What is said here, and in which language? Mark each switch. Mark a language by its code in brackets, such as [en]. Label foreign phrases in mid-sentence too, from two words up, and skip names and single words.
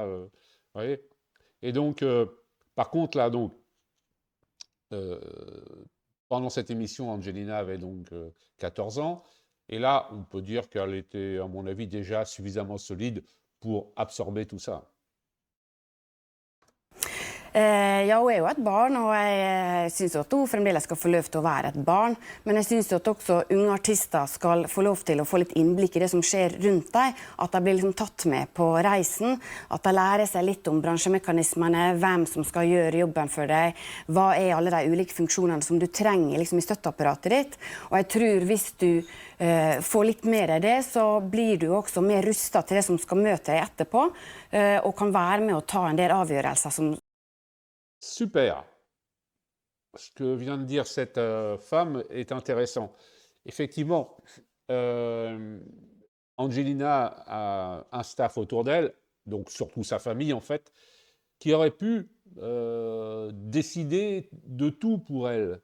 [fr] Vous voyez. Et donc, par contre, là, donc, euh, pendant cette émission, Angelina avait donc 14 ans. Et là, on peut dire qu'elle était, à mon avis, déjà suffisamment solide pour absorber tout ça. [no] Ja, hun er jo et barn, og jeg syns at hun fremdeles skal få lov til å være et barn. Men jeg syns at også unge artister skal få lov til å få litt innblikk i det som skjer rundt dem. At de blir liksom tatt med på reisen. At de lærer seg litt om bransjemekanismene, hvem som skal gjøre jobben for deg. Hva er alle de ulike funksjonene som du trenger liksom, i støtteapparatet ditt. Og jeg tror hvis du får litt mer av det, så blir du også mer rustet til det som skal møte deg etterpå. Og kan være med å ta en del avgjørelser som [fr] Super. Ce que vient de dire cette femme est intéressant. Effectivement, Angelina a un staff autour d'elle, donc surtout sa famille en fait, qui aurait pu décider de tout pour elle.